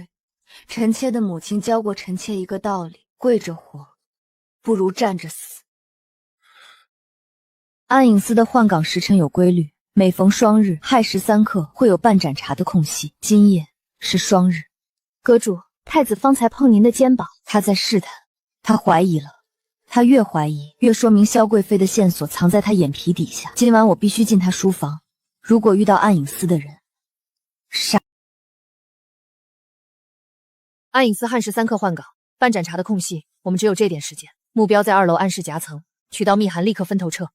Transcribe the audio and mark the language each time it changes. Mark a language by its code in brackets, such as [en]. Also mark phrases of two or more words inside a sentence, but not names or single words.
[zh] 臣妾的母親教過臣妾一個道理：跪着活，不如站着死。暗影司的換崗時辰有規律，每逢雙日亥時3刻會有半盞茶的空隙。今夜是雙日。閣主，太子方才碰您的肩膀，他在試探，他懷疑了。他越懷疑，越說明蕭貴妃的線索藏在他眼皮底下。今晚我必須進他書房，如果遇到暗影司的人，殺。暗影司亥時3刻換崗，半盞茶的空隙，我们只有這點時間。目標在2樓暗室夾層，取到密函立刻分頭撤。